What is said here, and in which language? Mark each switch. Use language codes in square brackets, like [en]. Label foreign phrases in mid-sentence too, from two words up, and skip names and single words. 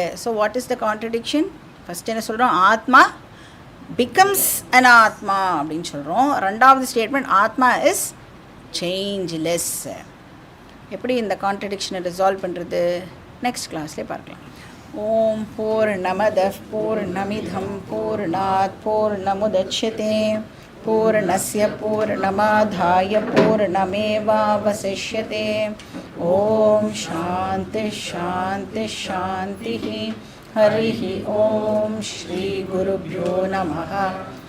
[en] So what is the contradiction? First [ta] என்ன சொல்கிறோம்? ஆத்மா பிகம்ஸ் அன் ஆத்மா அப்படின்னு சொல்கிறோம். [en] ரெண்டாவது statement atma is changeless. [ta] எப்படி இந்த கான்ட்ரடிக்ஷனை ரிசால்வ் பண்ணுறது [en] next class [ta] பார்க்கலாம். [sa] ओं पूर्णमदः पूर्णमिदं पूर्णात् पूर्णमुदच्यते पूर्णस्य पूर्णमादाय पूर्णमेवावशिष्यते. ओं शान्ति शान्ति शान्ति. हरि ओं श्री गुरुभ्यो नमः.